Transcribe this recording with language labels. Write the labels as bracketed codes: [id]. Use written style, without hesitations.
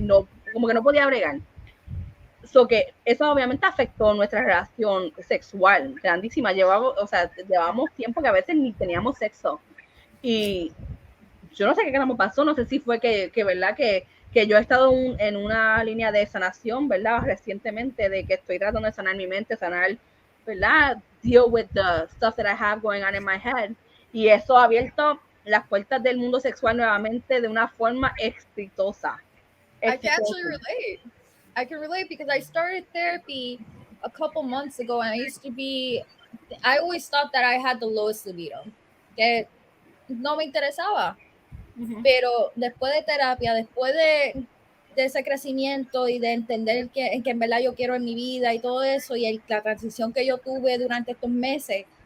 [es] No, como que no podía bregar. Que eso obviamente afectó nuestra relación sexual, grandísima. Llevábamos tiempo que a veces ni teníamos sexo. Y yo no sé qué nos pasó, no sé si fue que ¿verdad? Que yo he estado en una línea de sanación, ¿verdad? Recientemente, de que estoy tratando de sanar mi mente, ¿verdad? [en] Deal with the stuff that I have going on in my head. [es] Y eso ha abierto las puertas del mundo sexual nuevamente de una forma exitosa. [en] I can actually relate. I can relate because I started therapy a couple months ago, and I always thought that I had the lowest libido, [es] que no me interesaba. Pero después de terapia, después de ese crecimiento y de entender que en verdad yo quiero en mi vida y todo eso, y la transición que yo tuve durante estos meses,